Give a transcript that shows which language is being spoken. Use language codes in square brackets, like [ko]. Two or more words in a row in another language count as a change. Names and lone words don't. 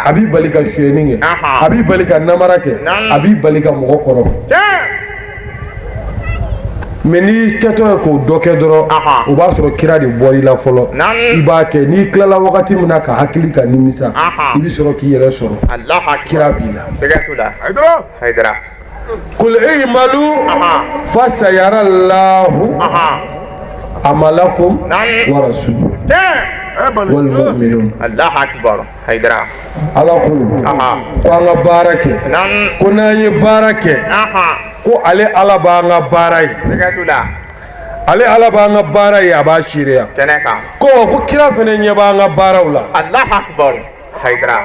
[bm] a b'i bali ka suyɛni kɛ a b'i bali ka namara kɛ a b'i bali ka mɔgɔ kɔrɔfɔ. Mais n'i kɛtɔ ye k'o dɔ kɛ dɔrɔn o b'a sɔrɔ kira de bɔr'i la fɔlɔ i b'a kɛ n'i tilala wagati min na ka hakili ka nimisa i bɛ sɔrɔ k'i yɛrɛ sɔrɔ kira b'i la. Sigadu la. Haydara. [ar] قل اعملوا فسيرى الله عملكم ورسوله والمؤمنون. الله أكبر. [bm] Haydara. Ala ko an ka baara kɛ ko n'an ye baara kɛ ko ale Ala b'an ka baara ye. Sigadu la. Ale Ala b'an ka baara ye a b'a seereya. Kɛnɛ kan. Ko kira fana ɲɛ b'an ka baaraw la. [ar] الله أكبر. Haydara.